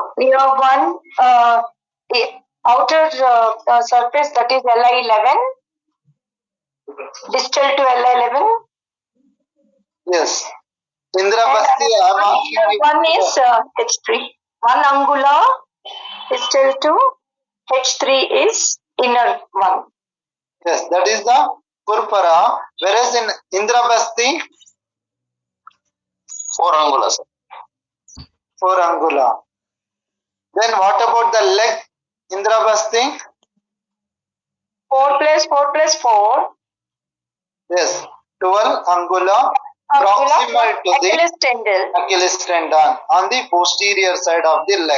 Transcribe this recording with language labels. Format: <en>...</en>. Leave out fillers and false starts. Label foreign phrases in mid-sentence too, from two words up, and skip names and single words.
<en>Near one the outer surface, that is LI11, distal to LI11. Yes. Indrabasti, I am asking you. One is H3. One angula distal to H3 is inner one. Yes, that is the purpura. Whereas in Indrabasti, 4 angula. 4 angula. Then what about the leg? Indrabasti? 4 plus 4 plus 4. Yes, 12 angula proximal to the Achilles tendon. Achilles tendon on the posterior side of the leg.</en>